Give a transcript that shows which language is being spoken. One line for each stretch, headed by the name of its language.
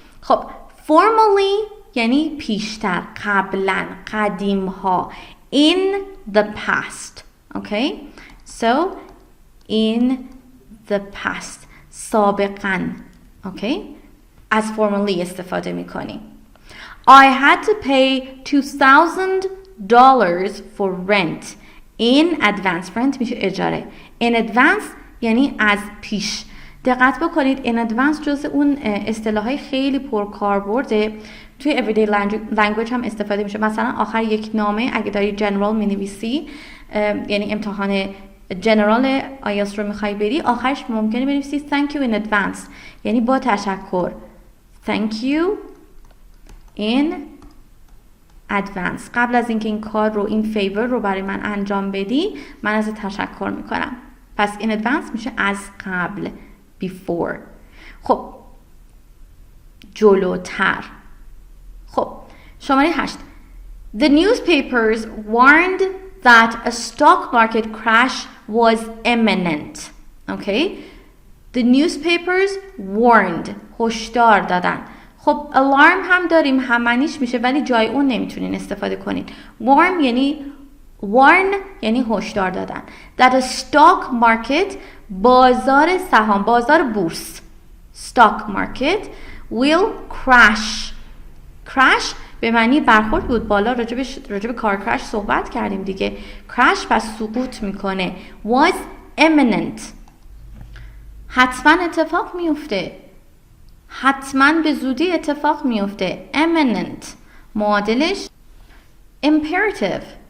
Persian: خب formerly یعنی پیشتر، قبلا، قدیم ها.
English: In the past. Okay? So in the past.
Persian: سابقاً.
English: Okay?
Persian: از formerly استفاده میکنیم.
English: I had to pay $2,000 for rent in advance.
Persian: rent میشه اجاره.
English: In advance
Persian: یعنی از پیش. دقت بکنید in advance جز اون اصطلاحای خیلی پرکاربرده. توی
English: everyday language
Persian: هم استفاده میشه. مثلا آخر یک نامه اگه داری general مینویسی، یعنی امتحان جنرال IELTS رو میخوای بری، آخرش ممکنه بنویسی
English: thank you in advance،
Persian: یعنی با تشکر.
English: thank you in advance.
Persian: قبل از اینکه این کار رو، این فیور رو برای من انجام بدی، من ازت تشکر میکنم. پس in advance میشه از قبل، before. خب جلوتر. خب شماره 8.
English: The newspapers warned that a stock market crash was imminent. Okay? The newspapers warned.
Persian: هشدار دادن. خب alarm هم داریم، هم معنیش میشه، ولی جای اون نمیتونین استفاده کنین. warn یعنی هشدار دادن.
English: That a stock market،
Persian: بازار سهام، بازار بورس،
English: stock market will crash.
Persian: crash به معنی برخورد بود. بالا راجب کار crash صحبت کردیم دیگه. crash پس سقوط میکنه.
English: was imminent،
Persian: حتما اتفاق میفته، حتما به زودی اتفاق میفته. imminent معادلش imperative.